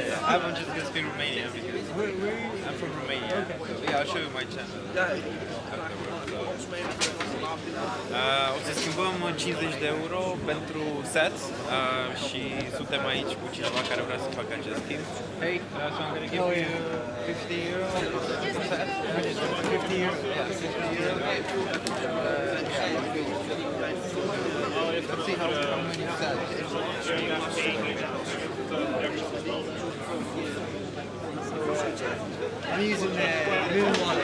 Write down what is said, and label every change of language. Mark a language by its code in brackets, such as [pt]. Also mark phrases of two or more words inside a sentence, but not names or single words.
[en] I'm just gonna speak Romanian because I'm from Romania. Okay. So, yeah, I'll show you my channel afterwards. [ro] O să schimbăm 50 de euro pentru set și suntem aici cu cineva care vrea să facă acest schimb. [en] Hey, so I'm gonna give you 50 euro set. 50 euro? Yeah, 50 euro. Let's see how many sets. I'm using the Noon wallet.